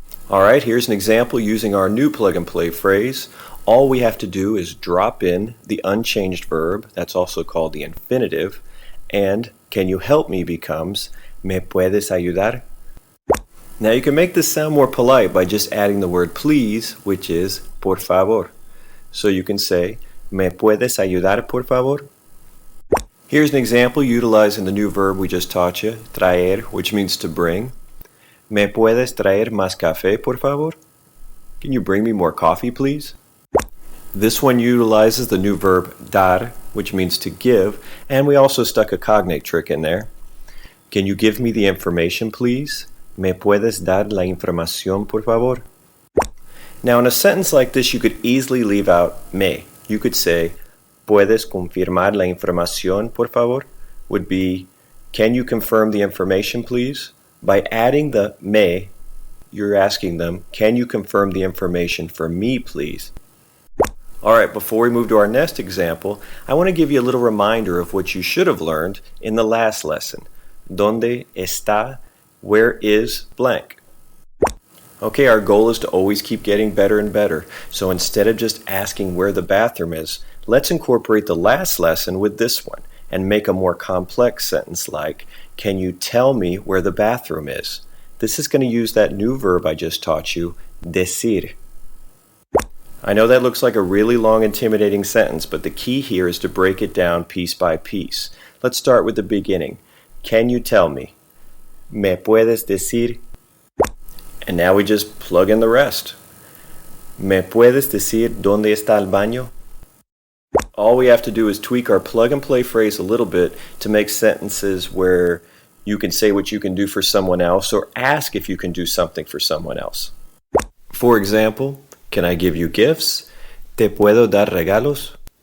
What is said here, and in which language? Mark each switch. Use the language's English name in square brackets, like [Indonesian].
[English] Alright, here's an example using our new plug-and-play phrase. All we have to do is drop in the unchanged verb, that's also called the infinitive, and can you help me becomes [Spanish] ¿Me puedes ayudar? [English] Now you can make this sound more polite by just adding the word please, which is [Spanish] por favor. [English] So you can say [Spanish] ¿Me puedes ayudar por favor? [English] Here's an example utilizing the new verb we just taught you, traer, which means to bring. [Spanish] ¿Me puedes traer más café, por favor? [English] Can you bring me more coffee, please? This one utilizes the new verb dar, which means to give, and we also stuck a cognate trick in there. Can you give me the information, please? [Spanish] ¿Me puedes dar la información, por favor? [English] Now, in a sentence like this, you could easily leave out me. You could say, [Spanish] ¿Puedes confirmar la información, por favor? [English] Would be, can you confirm the information, please? By adding the me, you're asking them, can you confirm the information for me, please? Alright, before we move to our next example, I want to give you a little reminder of what you should have learned in the last lesson. [Spanish] ¿Dónde está? [English] Where is blank? Okay, our goal is to always keep getting better and better. So instead of just asking where the bathroom is, let's incorporate the last lesson with this one and make a more complex sentence like, can you tell me where the bathroom is? This is going to use that new verb I just taught you, decir. I know that looks like a really long, intimidating sentence, but the key here is to break it down piece by piece. Let's start with the beginning. Can you tell me? [Spanish] ¿Me puedes decir? [English] And now we just plug in the rest. [Spanish] ¿Me puedes decir dónde está el baño? [English] All we have to do is tweak our plug-and-play phrase a little bit to make sentences where you can say what you can do for someone else or ask if you can do something for someone else. For example, can I give you gifts? [Spanish] ¿Te puedo dar regalos?